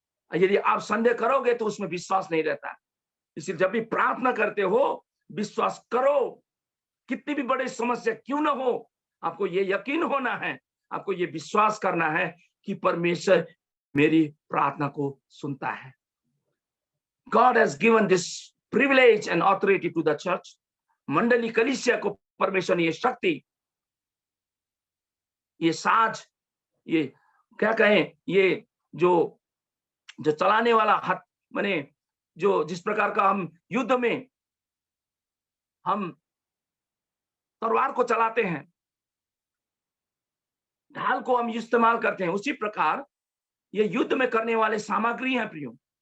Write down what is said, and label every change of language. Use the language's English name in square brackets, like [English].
[Hindi] यदि आप संदेह करोगे तो उसमें विश्वास नहीं रहता। इसलिए जब भी प्रार्थना करते हो, विश्वास करो, कितनी भी बड़ी समस्या क्यों ना हो, आपको ये यकीन होना है, आपको ये विश्वास करना है कि परमेश्वर मेरी प्रार्थना को सुनता है। [English] God has given this privilege and authority to the church. [Hindi] मंडली कलीसिया को परमेश्वर ने ये शक्ति, ये साज, ये क्या कहें, ये जो चलाने वाला हाथ, माने जो जिस प्रकार का हम युद्ध में हम तलवार को चलाते हैं, ढाल को हम इस्तेमाल करते हैं, उसी प्रकार ये युद्ध में करने वाले सामग्री हैं प्रियो।